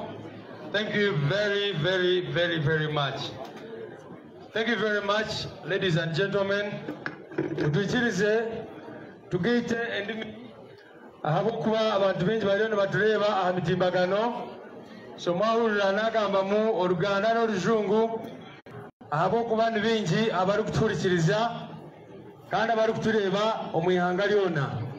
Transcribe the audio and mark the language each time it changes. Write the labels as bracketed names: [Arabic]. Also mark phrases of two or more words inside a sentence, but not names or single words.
[English] Thank you very much. Thank you very much, ladies and gentlemen. [Nyankole] Tutuchirize tugite endimi ahabo kuba abantu bengi bariyo nibatureba aha mitimbagano so mwahurira nagamba mu Oluganda n'Olujungu ahabo kuba ni bingi abari kuturikiriza kandi abari kutureba omwihanga lyona.